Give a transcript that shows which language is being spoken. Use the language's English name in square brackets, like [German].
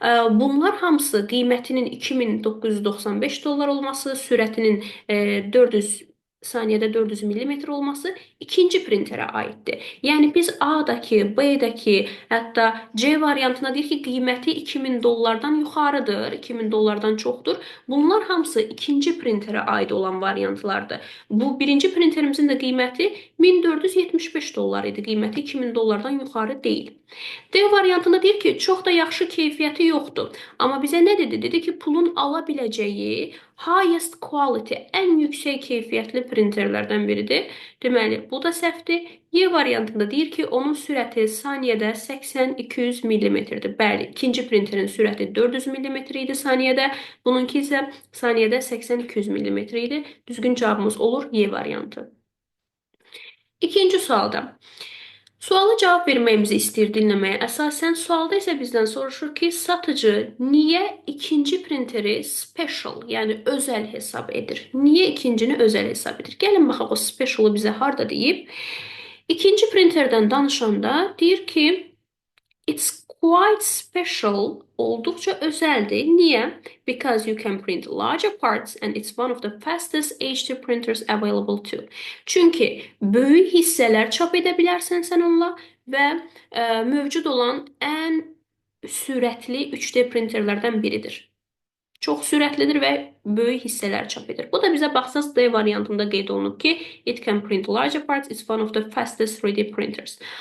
[Azerbaijani] Bunlar hamısı qiymətinin $2995 olması, sürətinin 400 saniyədə 400 mm olması ikinci printerə aiddir. Yəni biz A-dakı, B-dəki, hətta C variantına deyir ki, qiyməti $2000-dan yuxarıdır, $2000-dan çoxdur. Bunlar hamısı ikinci printerə aid olan variantlardır. Bu birinci printerimizin də qiyməti $1475 idi, qiyməti $2000-dan yuxarı deyil. D variantında deyir ki, çox da yaxşı keyfiyyəti yoxdur. Amma bizə nə dedi? Dedi ki, pulun ala biləcəyi [English] highest quality, [Azerbaijani] ən yüksək keyfiyyətli printerlərdən biridir. Deməli, bu da səhvdir. Y variantında deyir ki, onun sürəti saniyədə 80-200 mm-dir. Bəli, ikinci printerin sürəti 400 mm idi saniyədə, bununki isə saniyədə 80-200 mm idi. Düzgün cavabımız olur Y variantı. İkinci sualda. Suala cavab verməyimizi istəyir dinləməyə. Əsasən sualda isə bizdən soruşur ki, satıcı niyə ikinci printeri special, yəni özəl hesab edir? Niyə ikincini özəl hesab edir? Gəlin baxaq o specialı bizə harda deyib. İkinci printerdən danışanda deyir ki, [English] it's quite special, [Azerbaijani] olduqca özəldir. Niyə? [English] Because you can print larger parts and it's one of the fastest H2 printers available too. [Azerbaijani] Çünki böyük hissələr çap edə bilərsən sən onunla və mövcud olan ən sürətli 3D printerlərdən biridir. Çox sürətlidir və böyük hissələr çap edir. Bu da bizə baxsaz D variantında qeyd olunub ki, [English] it can print larger parts, it's one of the fastest 3D printers.